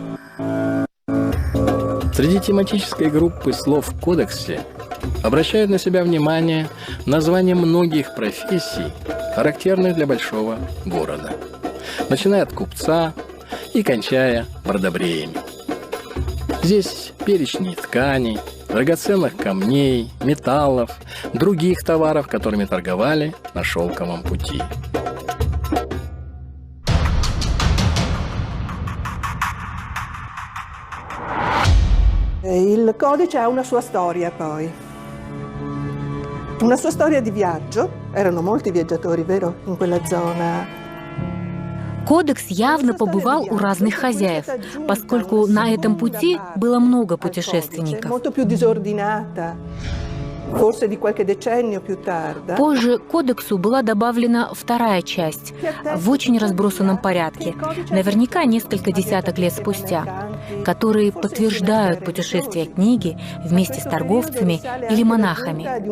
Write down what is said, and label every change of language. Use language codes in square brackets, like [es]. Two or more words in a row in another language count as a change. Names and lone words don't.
[ru] Среди тематической группы слов в кодексе обращают на себя внимание названия многих профессий, характерных для большого города, начиная от купца и кончая бродобреями. Здесь перечни тканей, драгоценных камней, металлов, других товаров, которыми торговали на шелковом пути. [it] Il codice ha una sua storia poi. Una sua storia di viaggio. Erano molti viaggiatori, vero, in quella zona. [ru] Кодекс явно побывал у разных хозяев, поскольку на этом пути было много путешественников. Позже к кодексу была добавлена вторая часть в очень разбросанном порядке, наверняка несколько десяток лет спустя, которые подтверждают путешествие книги вместе с торговцами или монахами.